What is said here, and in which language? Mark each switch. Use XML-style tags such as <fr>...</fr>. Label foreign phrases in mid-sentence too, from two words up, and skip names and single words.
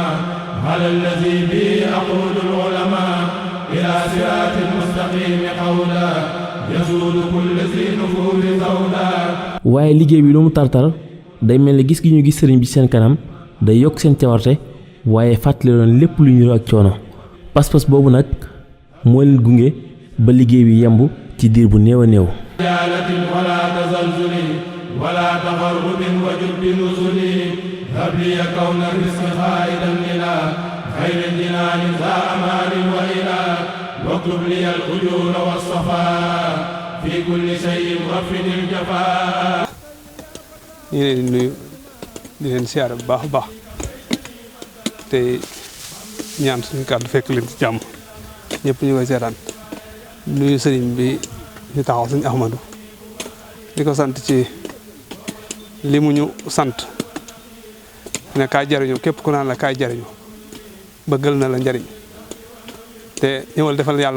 <ar>على الذي به أقود العلماء إلى صراط المستقيم قولا يزول كل ذي نفور ذولا.</ar> <wo>waaye liggéey bi lu mu tartar day mel ni gis gi ñu gis sëriñ bi seen kanam day yokk seen cawarte waaye fàttali loon lépp lu ñu ak coono pas-pas boobu nag moo leen gunge ba liggéey bi yemb ci diir bu néew a néew.</wo> <ar>ولا تغرب وجب نزلي هب لي كون الرزق خائدا إلى خير الجنان ذا أمان وإلى واكتب لي الأجور والصفاء في كل شيء وفد الجفاء.</ar> <wo>ñu leen di nuyu di leen siyaare bu baax a baax te ñaan suñu kàddu fekk leen ci jàmm ñëpp ñu koy seetaan nuyu sëriñ bi ñu taxaw sëñ Ahmadou di ko sant ci li mu ñu sant ne kaay jariñu képp ku naan la kaay jariñu bëggal na la njariñ te ñëwal defal yàlla</wo>